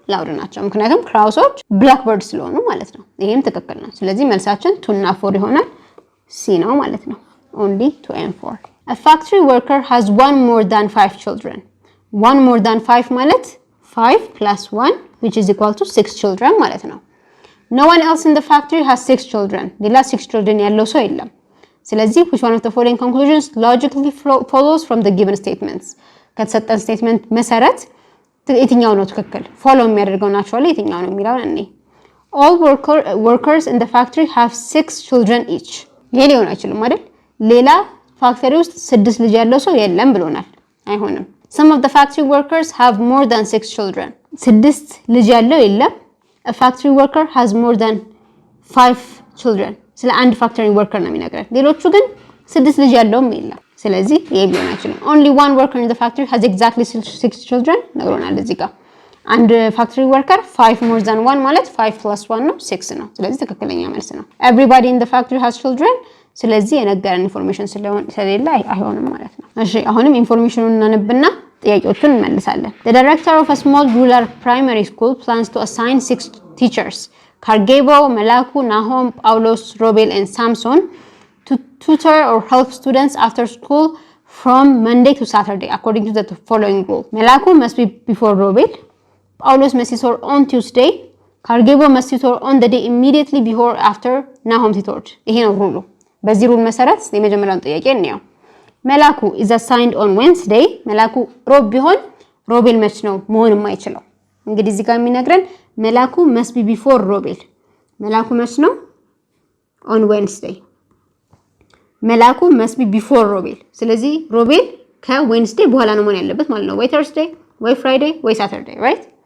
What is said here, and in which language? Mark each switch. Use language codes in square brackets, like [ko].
[en] loud ናቸው። ምክንያቱም crowsዎች black birds ስለሆኑ ማለት ነው። [am] ይሄም ትክክል ነው። ስለዚህ መልሳችን 2 እና 4 ይሆናል። C ነው ማለት ነው። [en] only 2 and 4። a factory worker has one more than 5 children። one more than 5 ማለት 5 plus 1 which is equal to 6 children ማለት ነው። no one else in the factory has 6 children። [am] ሌላ 6 children ያለው ሰው የለም። [en] ስለዚህ which one of the following conclusions logically follows from the given statements? [am] ከተሰጠን ስቴትመንት መሰረት የትኛው ነው ትክክል? ፎሎ የሚያደርገው ናቹራሊ የትኛው ነው የሚለውን እኔ all workers in the factory have 6 children each። ይሄ ሊሆን አይችልም አይደል? ሌላ ፋክተሪ ውስጥ 6 ልጅ ያለው ሰው የለም ብሎናል። አይሆንም። [en] some of the factory workers have more than 6 children። [am] 6 ልጅ ያለው የለም። a factory worker has more than 5 children። ስለ አንድ ፋክተሪ ወርከር ነው የሚነግረን። ሌሎቹ ግን 6 ልጅ ያለውም የለም። ስለዚህ ይሄ ሊሆን አይችልም። [en] only one worker in the factory has exactly 6 children [am] ነግሮናል እዚህ ጋር። አንድ ፋክተሪ ወርከር 5 more than 1 ማለት 5 plus 1 ነው 6 ነው። ስለዚህ ትክክለኛ መልስ ነው። everybody in the factory has children። ስለዚህ የነገረን ኢንፎርሜሽን ስለሌለ አይሆንም ማለት ነው። እሺ አሁንም ኢንፎርሜሽኑን እናነብና ጥያቄዎቹን እንመልሳለን። [en] the director of a small rural primary school plans to assign 6 teachers Kargebo, Melaku, Nahom, Paulos, Robel and Samson to tutor or help students after school from Monday to Saturday according to the following rule. Melaku must be before Robel. Paulos must tutor on Tuesday. Kargebo must tutor on the day immediately before after Nahom tutored. [am] ይሄ ነው ሩሉ። በዚህ ሩል መሰረት የመጀመሪያውን ጥያቄ እንየው። መላኩ is assigned on Wednesday። መላኩ ሮብ ቢሆን ሮቤል መች ነው መሆን የማይችለው? እንግዲህ እዚህ ጋር የሚነግረን መላኩ must be before ሮቤል። መላኩ መች ነው? on Wednesday። መላኩ must be before ሮቤል። ስለዚህ ሮቤል ከዌንስዴይ በኋላ ነው መሆን ያለበት ማለት ነው። ወይ Thursday ወይ Friday ወይ Saturday right?